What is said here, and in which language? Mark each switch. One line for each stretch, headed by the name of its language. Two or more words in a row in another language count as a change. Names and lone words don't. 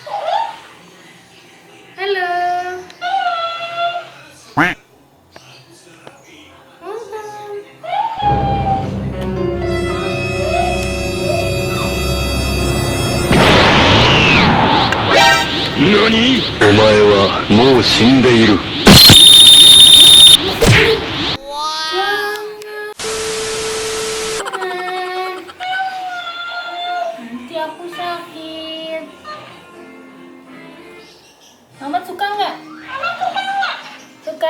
Indonesian: Halo.
Japanese: NANI? お前はもう死んでいる。
Indonesian: Nanti aku sakit. Mama suka nggak? Suka?